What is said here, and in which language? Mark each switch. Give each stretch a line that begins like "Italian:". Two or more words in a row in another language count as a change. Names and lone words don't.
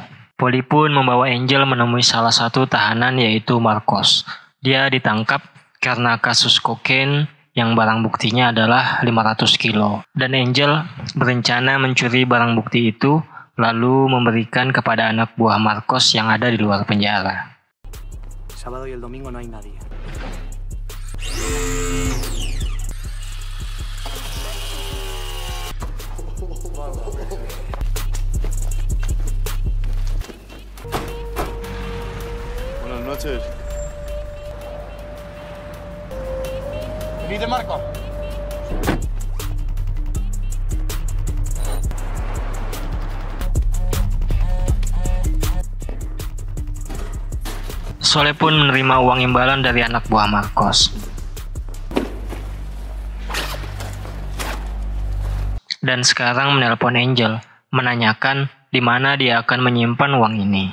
Indonesian: Polly pun membawa Angel menemui salah satu tahanan yaitu Marcos. Dia ditangkap karena kasus kokain yang barang buktinya adalah 500 kilo. Dan Angel berencana mencuri barang bukti itu lalu memberikan kepada anak buah Marcos yang ada di luar penjara.
Spanish: Sábado y el domingo no hay nadie. Buenas noches. ¿Venís de Marcos?
Indonesian: Soleh pun menerima uang imbalan dari anak buah Marcos. Dan sekarang menelpon Angel, menanyakan di mana dia akan menyimpan uang ini.